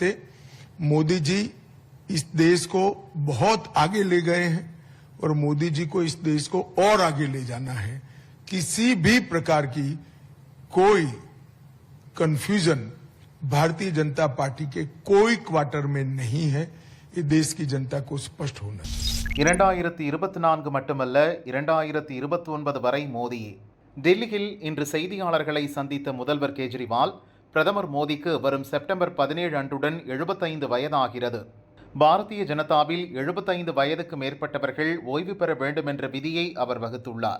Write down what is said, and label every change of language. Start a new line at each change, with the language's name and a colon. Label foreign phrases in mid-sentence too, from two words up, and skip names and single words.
Hindi: मोदी जी इस देश को बहुत आगे ले गए हैं और मोदी जी को इस देश को और आगे ले जाना है. किसी भी प्रकार की कोई कंफ्यूजन भारतीय जनता पार्टी के कोई क्वार्टर में नहीं है. ये देश की जनता को स्पष्ट होना चाहिए.
Tamil: 2024 மட்டுமல்ல 2029 வரை மோடியே. டெல்லியில் இன்று செய்தியாளர்களை சந்தித்த முதல்வர் கேஜ்ரிவால், பிரதமர் மோடிக்கு வரும் செப்டம்பர் 17 அன்றுடன் 75 வயதாகிறது. பாரதிய ஜனதாவில் 75 வயதுக்கு மேற்பட்டவர்கள் ஓய்வு பெற வேண்டும் என்ற விதியை அவர் வகுத்துள்ளார்.